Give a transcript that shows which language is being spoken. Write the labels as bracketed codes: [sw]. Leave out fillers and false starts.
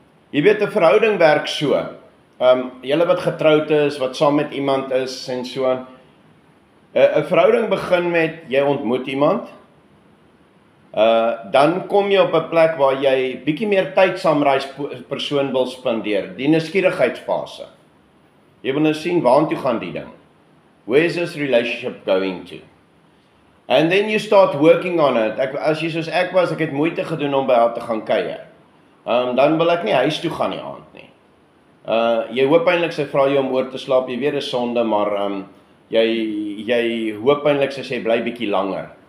[af] Jy weet 'n verhouding werk so. Julle wat getroud is, wat saam met iemand is en so aan. 'n verhouding begin met jy ontmoet iemand. Dan kom jy op 'n plek waar jy bietjie meer tyd saam met daai persoon wil spandeer, die nuuskierigheidsfase. Jy wil nou sien waartoe gaan die ding. [en] Where is this relationship going to? And then you start working on it. [af] As jy soos ek was, ek het moeite gedoen om by haar te gaan kuier. Dan wil ek nie huis toe gaan die aand nie. Jy hoop eintlik sy vra jou om oor te slaap, jy weet dis sonde, maar jy hoop eintlik sy bly bietjie langer.